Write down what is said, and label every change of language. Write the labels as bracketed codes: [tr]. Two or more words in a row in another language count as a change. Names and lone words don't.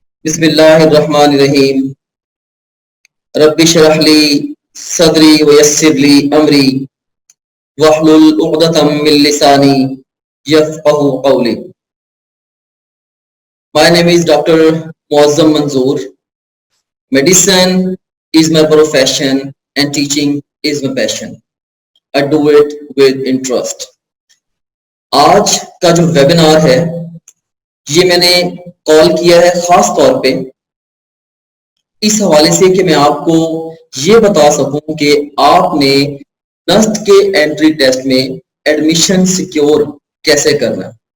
[ar] بسم الله الرحمن الرحيم۔ رب اشرح لي صدري ويسر لي أمري واحلل عقدة من لساني يفقهوا قولي. [en] My name is Dr. Muazzam Manzoor. Medicine is my profession and teaching is my passion. I do it with interest. [ur] آج کا جو ویبینار ہے یہ میں نے کال کیا ہے خاص طور پہ اس حوالے سے کہ میں آپ کو یہ بتا سکوں کہ آپ نے نسٹ کے [en] entry test [ur] میں [en] admission secure [ur] کیسے کرنا ہے.